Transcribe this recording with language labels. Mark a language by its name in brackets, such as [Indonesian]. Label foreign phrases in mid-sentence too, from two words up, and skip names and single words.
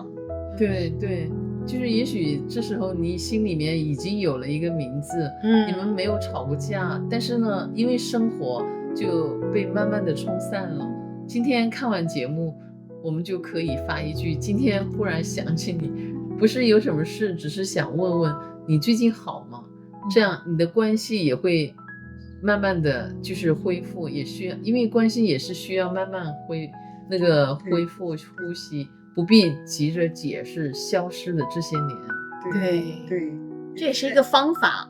[Chinese] 對，就是也許這時候你心裡面已經有了一個名字，你們沒有吵過架，但是呢，因為生活就被慢慢的沖散了。今天看完節目，我們就可以發一句：今天忽然想起你，不是有什麼事，只是想問問你最近好嗎？這樣你的關係也會慢慢的就是恢復，也需要，因為關係也是需要慢慢恢復呼吸，不必急着解釋消失的這些年。對，這也是一個方法。